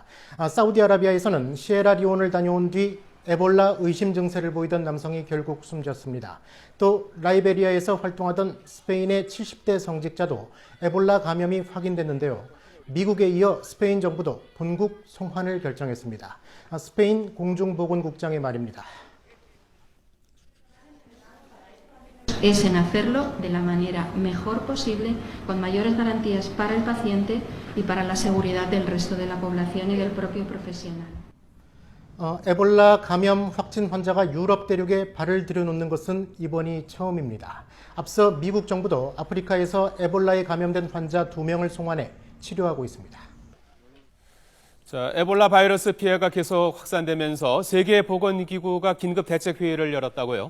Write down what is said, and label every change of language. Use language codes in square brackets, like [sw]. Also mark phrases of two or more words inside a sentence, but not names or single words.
[ko] 사우디아라비아에서는 시에라리온을 다녀온 뒤 에볼라 의심 증세를 보이던 남성이 결국 숨졌습니다. 또 라이베리아에서 활동하던 스페인의 70대 성직자도 에볼라 감염이 확인됐는데요. 미국에 이어 스페인 정부도 본국 송환을 결정했습니다. 스페인 공중보건국장의 말입니다. [es] Es en hacerlo de la manera mejor posible, con mayores garantías para el paciente y para la seguridad del resto de la población y del propio profesional. [ko] 에볼라 감염 확진 환자가 유럽 대륙에 발을 들여놓는 것은 이번이 처음입니다. 앞서 미국 정부도 아프리카에서 에볼라에 감염된 환자 2명을 송환해 치료하고 있습니다. 자, 에볼라 바이러스 피해가 계속 확산되면서 세계보건기구가 긴급 대책회의를 열었다고요?